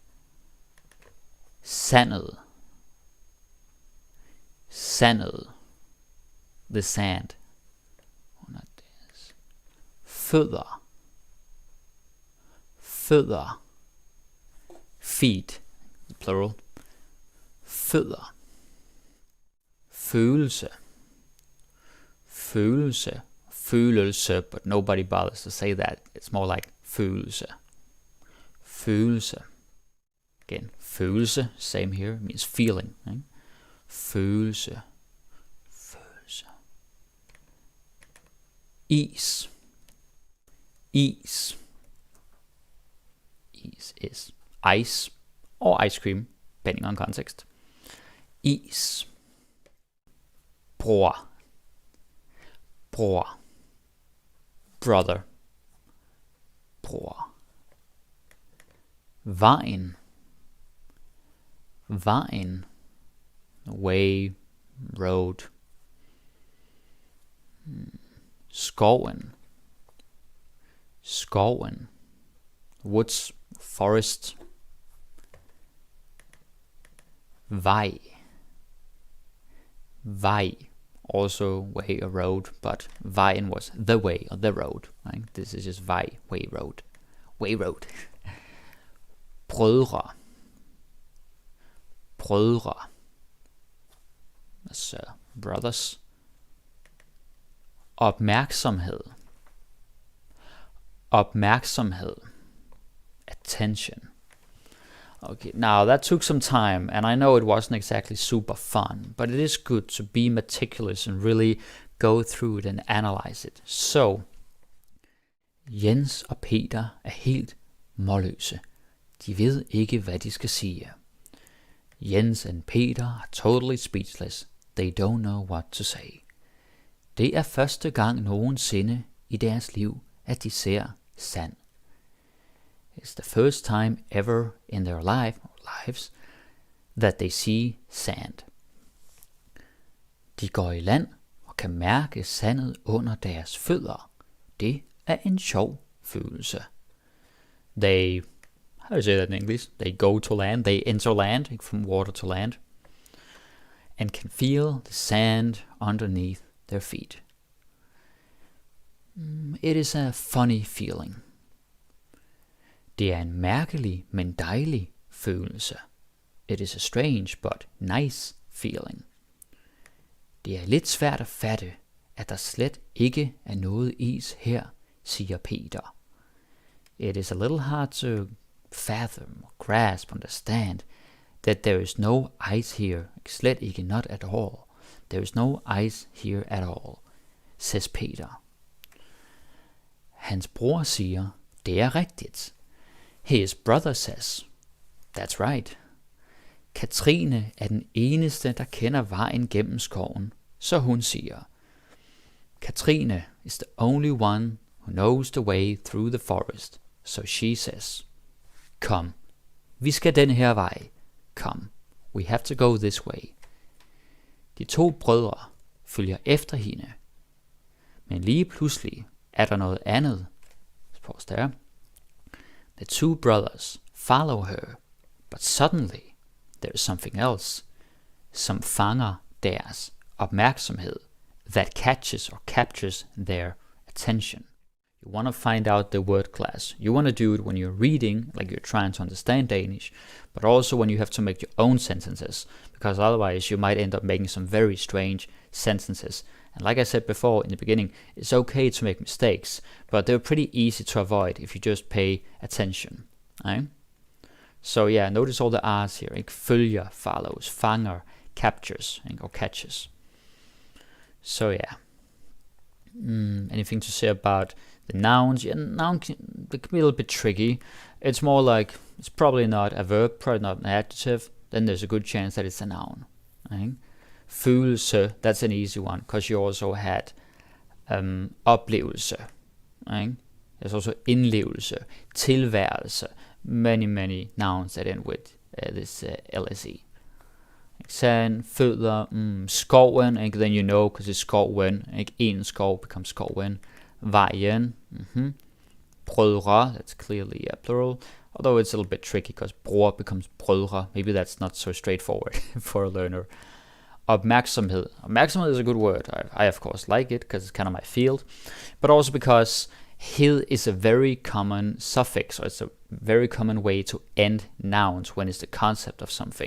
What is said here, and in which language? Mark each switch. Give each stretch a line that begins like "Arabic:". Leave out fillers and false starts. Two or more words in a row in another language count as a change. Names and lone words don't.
Danish: Sandet. Sandet.
English: The sand. Oh, not this.
Danish: Fødder. fødder.
English: Feet, plural.
Danish: Fødder. Følelse. Følelse. Følelse,
English: but nobody bothers to say that. It's more like
Danish: følelse. Følelse.
English: Again, følelse, same here, means feeling. Right?
Danish: Følelse. Følelse. Is. Is.
English: Is is ice or ice cream, depending on context.
Danish: Is. Bror. Bror. Brother. Bror. Vejen. Vejen. Way.
English: Road. Skoven.
Danish: Skoven. Woods.
English: Forest. Vej.
Danish: Vej.
English: Also way, a road, but vejen was the way or the road. Right? This is just vej, way, road. Way, road.
Danish: Brødre. Brødre.
English: That's brothers.
Danish: Opmærksomhed. Opmærksomhed.
English: Attention. Okay, now that took some time, and I know it wasn't exactly super fun, but it is good to be meticulous and really go through it and analyze it. So,
Danish: Jens og Peter er helt målløse. De ved ikke, hvad de skal sige.
English: Jens and Peter are totally speechless. They don't know what to say.
Danish: Det er første gang nogensinde i deres liv, at de ser sand.
English: It's the first time ever in their lives that they see sand.
Danish: De går i land og kan mærke sandet under deres fødder. Det er en sjov følelse.
English: They, how do you say that in English? They go to land, they enter land, from water to land, and can feel the sand underneath their feet. It is a funny feeling.
Danish: Det er en mærkelig, men dejlig følelse.
English: It is a strange but nice feeling.
Danish: Det er lidt svært at fatte, at der slet ikke er noget is her, siger Peter.
English: It is a little hard to fathom, grasp, understand that there is no ice here,
Danish: slet ikke,
English: not at all. There is no ice here at all, says Peter.
Danish: Hans bror siger, det er rigtigt.
English: His brother says, that's right.
Danish: Katrine er den eneste, der kender vejen gennem skoven, så hun siger,
English: Katrine is the only one who knows the way through the forest, so she says,
Danish: kom, vi skal den her vej.
English: Come, we have to go this way.
Danish: De to brødre følger efter hende, men lige pludselig er der noget andet.
English: Pause there. The two brothers follow her, but suddenly there is something else,
Danish: som fanger deres opmærksomhed,
English: that catches or captures their attention. You want to find out the word class. You want to do it when you're reading, like you're trying to understand Danish, but also when you have to make your own sentences, because otherwise you might end up making some very strange sentences. And like I said before in the beginning, it's okay to make mistakes, but they're pretty easy to avoid if you just pay attention. Right? So yeah, notice all the R's here.
Danish: Ikke?
English: Følger, follows, fanger, captures, ikke? Or catches. So yeah. Anything to say about the nouns? Yeah, noun can be a little bit tricky. It's more like, it's probably not a verb, probably not an adjective. Then there's a good chance that it's a noun. Right? Følelse, that's an easy one, because you also had oplevelse. Right? There's also indlevelse, tilværelse, many nouns that end with this LSE. Sand,
Danish: fødder, skoven, ikke?
English: Then you know, because it's
Danish: skoven, ikke? En skov
English: becomes skoven.
Danish: Vejen, brødre,
English: that's clearly a plural, although it's a little bit tricky, because bror becomes brødre. Maybe that's not so straightforward for a learner.
Danish: Opmærksomhed.
English: Opmærksomhed is a good word. I of course like it, because it's kind of my field, but also because Hed is a very common suffix, or it's a very common way to end nouns when it's the concept of something.